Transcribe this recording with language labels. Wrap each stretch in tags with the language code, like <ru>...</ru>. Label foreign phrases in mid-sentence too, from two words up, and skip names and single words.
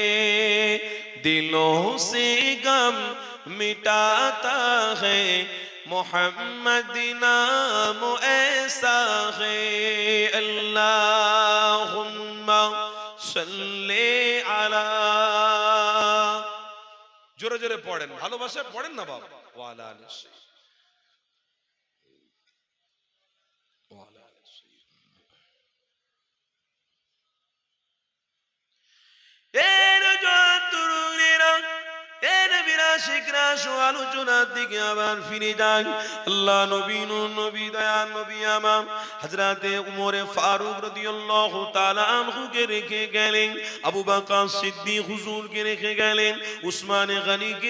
<ur>دلوں سے غم مٹاتا ہے محمد نام ایسا ہے</ur> <ar>اللہم صلی علی</ar> <bn>জোরে জোরে পড়েন ভালোবাসে পড়েন না বাবা ওয়ালা আলিস আলোচনার দিকে আবার ফিরে যাই আল্লাহ নবী নূর নবী দয়ার নবী আমার হযরতে উমর ফারুক রাদিয়াল্লাহু তাআলা আনহুকে রেখে গেলেন আবু বকর সিদ্দিক হুজুরকে রেখে গেলেন উসমান গনিকে</bn>